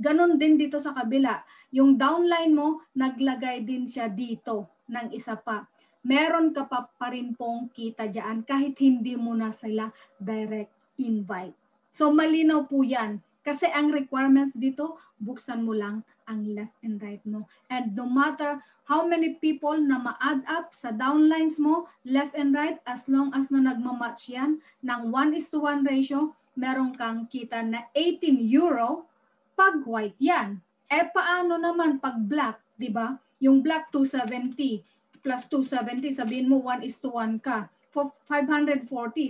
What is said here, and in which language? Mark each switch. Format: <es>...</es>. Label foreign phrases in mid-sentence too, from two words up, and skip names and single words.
<tl>Ganon din dito sa kabila. Yung downline mo, naglagay din siya dito ng isa pa. Meron ka pa rin pong kita dyan kahit hindi mo na sila</tl> <en>direct invite.</en> <tl>So malinaw po yan. Kasi ang requirements dito, buksan mo lang ang</tl> <en>left and right</en> <tl>mo.</tl> <en>And no matter how many people</en> <tl>na ma-add up sa downlines mo,</tl> <en>left and right, as long as</en> <tl>na nagmamatch yan ng 1:1 ratio, meron kang kita na 18 euro pag white yan. Paano naman pag black, di ba? Yung black 270 plus 270, sabihin mo 1:1 ka. For 540.</tl>